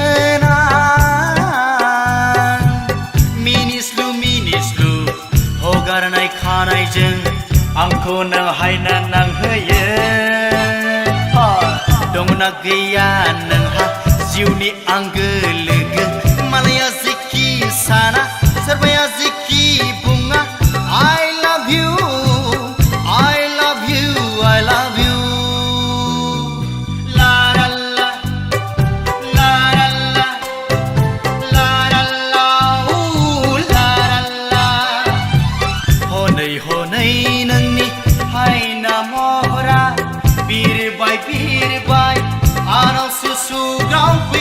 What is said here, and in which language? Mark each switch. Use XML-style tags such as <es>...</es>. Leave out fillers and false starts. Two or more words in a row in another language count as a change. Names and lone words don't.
<brx>गोनां मिनिस्लु मिनिस्लु हगारनाय खानायजों आंखौ नों हायना नांहोयो दंना गैया नोंहा जिउनि आंगो लोगो मालाया जेखि साना सोरबाया जेखि बुङा</brx> <en>I love you I love you I love you</en> <brx>लाराल्ला लाराल्ला लाराल्ला उ लाराल्ला हनै हनै नोंनि हायना महरा बिरबाय बिरबाय आनावसो सुग्राव</brx>